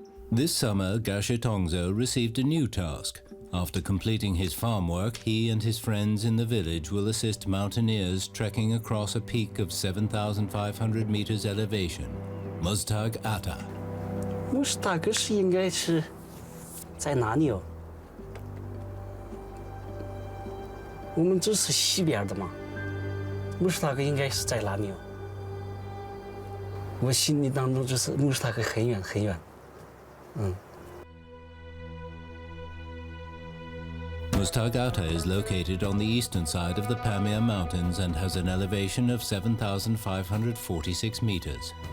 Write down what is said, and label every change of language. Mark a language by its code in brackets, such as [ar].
[en] This summer, Jinsha received a new task. After completing his farm work, he and his friends in the village will assist mountaineers trekking across a peak of 7,500 meters elevation, Muztagh Ata. [zh] Muztagh 是应该是在哪里哦？我们这是西边的嘛，Muztagh 应该是在哪里哦？我心里当中就是 Muztagh 很远很远， [en] Muztagh Ata is located on the eastern side of the Pamir Mountains and has an elevation of 7,546 meters.